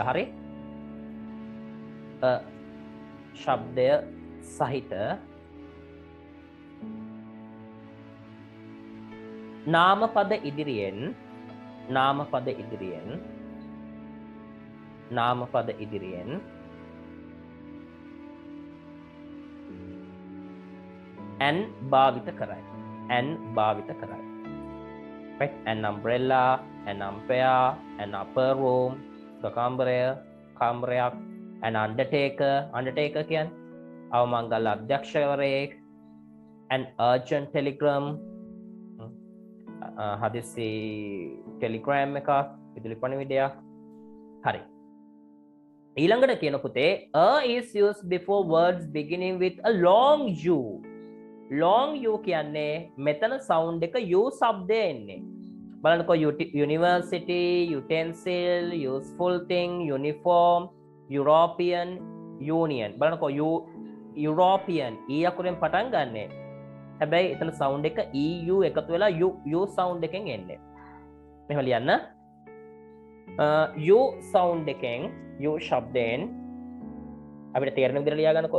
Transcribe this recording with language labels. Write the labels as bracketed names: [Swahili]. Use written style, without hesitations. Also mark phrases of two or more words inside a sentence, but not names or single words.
[Sinhala] හරි. ශබ්දය සහිත නාමපද ඉදිරියෙන් and භාවිත කරයි. [English] Right? An umbrella, an umpire, an upper room, the කාමරයක්, an undertaker [Sinhala] කියන්නේ අවමංගල අධ්‍යක්ෂකවරයෙක්, [English] an urgent telegram, [Sinhala] හදිසි ටෙලිග්‍රෑම් එකක්, විදුලි පණිවිඩයක්. හරි. ඊළඟට කියන පුතේ [English] is used before words beginning with a long u. long u [Sinhala] කියන්නේ මෙතන sound එක u શબ્දය එන්නේ. [English] බලන්නකෝ university, utensil, useful thing, uniform, European Union. [Sinhala] බලන්නකෝ European e අකුරෙන් පටන් ගන්නෙ. හැබැයි එතන sound එක eu එකතු වෙලා [English] u sound [Sinhala] එකෙන් එන්නේ. මෙහෙම ලියන්න. [English] u sound [Sinhala] එකෙන් u ශබ්දයෙන් අපිට තේරෙන විදිහට ලියා ගන්නකෝ.